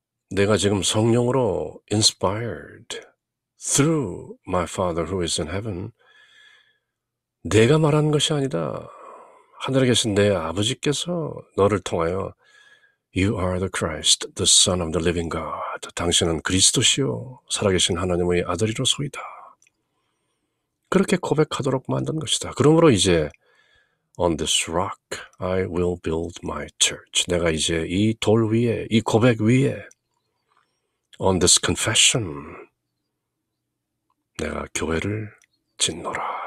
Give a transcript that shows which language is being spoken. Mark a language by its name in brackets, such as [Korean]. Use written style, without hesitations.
[Korean] 내가 지금 성령으로 [English] inspired through my Father who is in heaven, [Korean] 내가 말하는 것이 아니다. 하늘에 계신 내 아버지께서 너를 통하여 [English] You are the Christ, the Son of the living God. [Korean] 당신은 그리스도시요 살아계신 하나님의 아들이로소이다. 그렇게 고백하도록 만든 것이다. 그러므로 이제 [English] On this rock I will build my church. [Korean] 내가 이제 이 돌 위에, 이 고백 위에 [English] On this confession [Korean] 내가 교회를 짓노라.